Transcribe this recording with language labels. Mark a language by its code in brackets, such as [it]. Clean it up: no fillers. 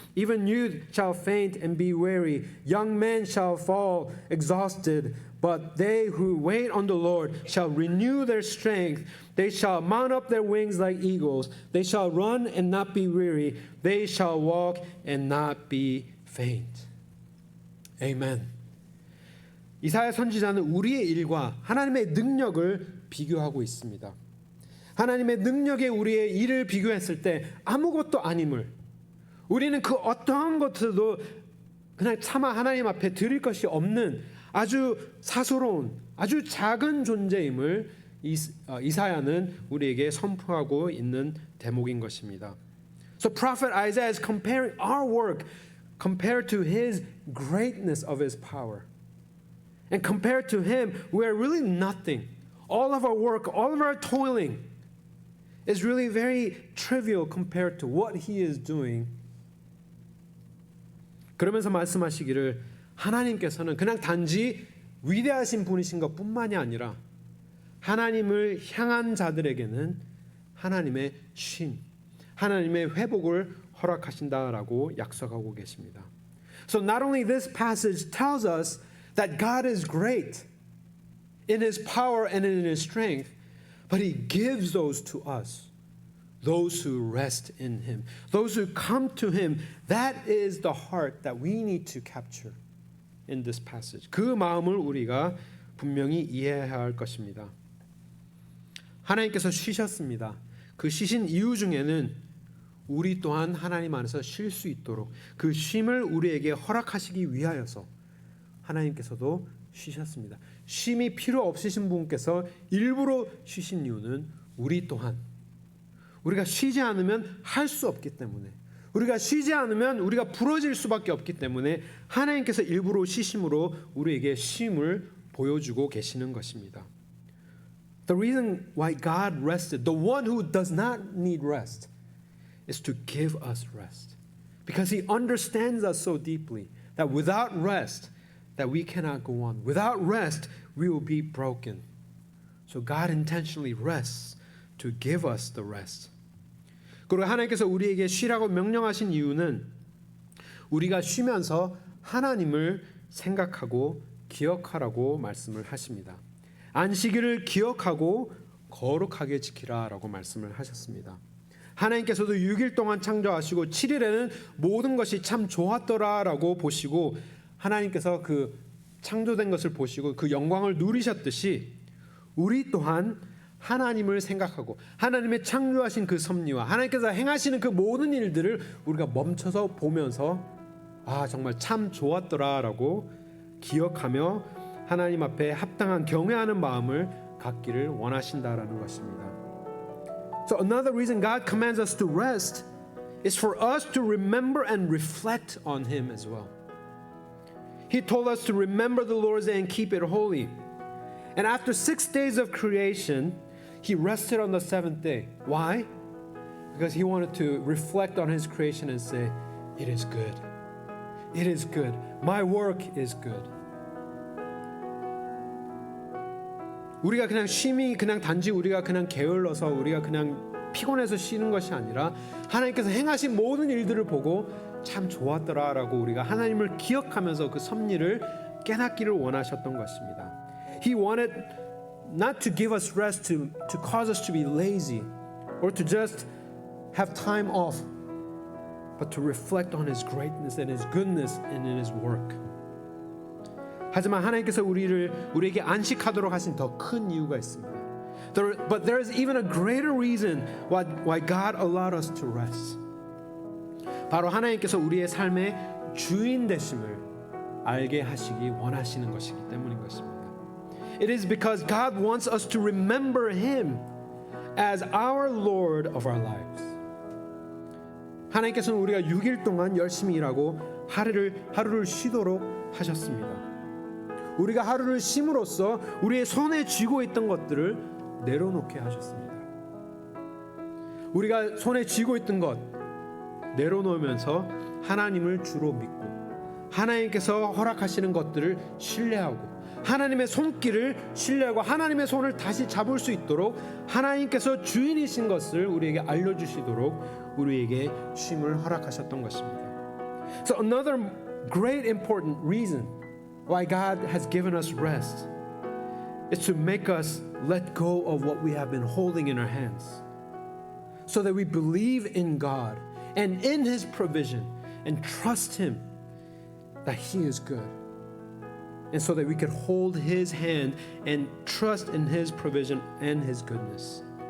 [en] Even youth shall faint and be weary. Young men shall fall exhausted. But they who wait on the Lord shall renew their strength. They shall mount up their wings like eagles. They shall run and not be weary. They shall walk and not be faint. Amen. [ko] 이사야 선지자는 우리의 일과 하나님의 능력을 비교하고 있습니다. 하나님의 능력에 우리의 일을 비교했을 때 아무것도 아님을, 우리는 그 어떠한 것들도 그냥 차마 하나님 앞에 드릴 것이 없는 아주 사소로운 아주 작은 존재임을 이사야는 우리에게 선포하고 있는 대목인 것입니다. [en] So prophet Isaiah is comparing our work compared to his greatness of his power. And compared to him, we are really nothing. All of our work, all of our toiling is really very trivial compared to what he is doing. [ko] 그러면서 말씀하시기를 하나님께서는 그냥 단지 위대하신 분이신 것뿐만이 아니라 하나님을 향한 자들에게는 하나님의 쉼, 하나님의 회복을 허락하신다라고 약속하고 계십니다. [en] So not only this passage tells us that God is great in his power and in his strength, but he gives those to us. those who rest in him, those who come to him. That is the heart that we need to capture in this passage. [ko] 그 마음을 우리가 분명히 이해해야 할 것입니다. 하나님께서 쉬셨습니다. 그 쉬신 이유 중에는 우리 또한 하나님 안에서 쉴 수 있도록 그 쉼을 우리에게 허락하시기 위하여서 하나님께서도 쉬셨습니다. 쉼이 필요 없으신 분께서 일부러 쉬신 이유는 우리 또한 우리가 쉬지 않으면 할 수 없기 때문에, 우리가 쉬지 않으면 우리가 부러질 수밖에 없기 때문에 하나님께서 일부러 쉬심으로 우리에게 쉼을 보여주고 계시는 것입니다. [en] The reason why God rested, the one who does not need rest, is to give us rest. Because he understands us so deeply that without rest, that we cannot go on. Without rest, we will be broken. So God intentionally rests to give us the rest. [ko] 그리고 하나님께서 우리에게 쉬라고 명령하신 이유는 우리가 쉬면서 하나님을 생각하고 기억하라고 말씀을 하십니다. 안식일을 기억하고 거룩하게 지키라라고 말씀을 하셨습니다. 하나님께서도 6일 동안 창조하시고 7일에는 모든 것이 참 좋았더라라고 보시고 하나님께서 그 창조된 것을 보시고 그 영광을 누리셨듯이 우리 또한 하나님을 생각하고 하나님의 창조하신 그 섭리와 하나님께서 행하시는 그 모든 일들을 우리가 멈춰서 보면서 아 정말 참 좋았더라라고 기억하며 하나님 앞에 합당한 경외하는 마음을 갖기를 원하신다라는 것입니다. [en] So another reason God commands us to rest is for us to remember and reflect on Him as well. He told us to remember the Lord's Day and keep it holy. And after 6 days of creation, He rested on the seventh day. Why? Because He wanted to reflect on His creation and say, it is good. It is good. My work is good. [ko] 우리가 그냥 쉼이 그냥 단지 우리가 그냥 게을러서 우리가 그냥 피곤해서 쉬는 것이 아니라 하나님께서 행하신 모든 일들을 보고 참 좋았더라라고 우리가 하나님을 기억하면서 그 섭리를 깨닫기를 원하셨던 것입니다. [en] He wanted not to give us rest to cause us to be lazy or to just have time off, but to reflect on His greatness and His goodness and in His work. [ko] 하지만 하나님께서 우리에게 안식하도록 하신 더 큰 이유가 있습니다. [en] But there is even a greater reason why God allowed us to rest. [ko] 바로 하나님께서 우리의 삶의 주인 되심을 알게 하시기 원하시는 것이기 때문인 것입니다. [en] It is because God wants us to remember Him as our Lord of our lives. [ko] 하나님께서는 우리가 6일 동안 열심히 일하고 하루를 쉬도록 하셨습니다. 우리가 하루를 쉼으로써 우리의 손에 쥐고 있던 것들을 내려놓게 하셨습니다. 우리가 손에 쥐고 있던 것 내려놓으면서 하나님을 주로 믿고 하나님께서 허락하시는 것들을 신뢰하고 하나님의 손길을 신뢰하고 하나님의 손을 다시 잡을 수 있도록 하나님께서 주인이신 것을 우리에게 알려주시도록 우리에게 쉼을 허락하셨던 것입니다. [en] So another great important reason why God has given us rest is to make us let go of what we have been holding in our hands so that we believe in God and in His provision and trust Him that He is good and so that we can hold His hand and trust in His provision and His goodness.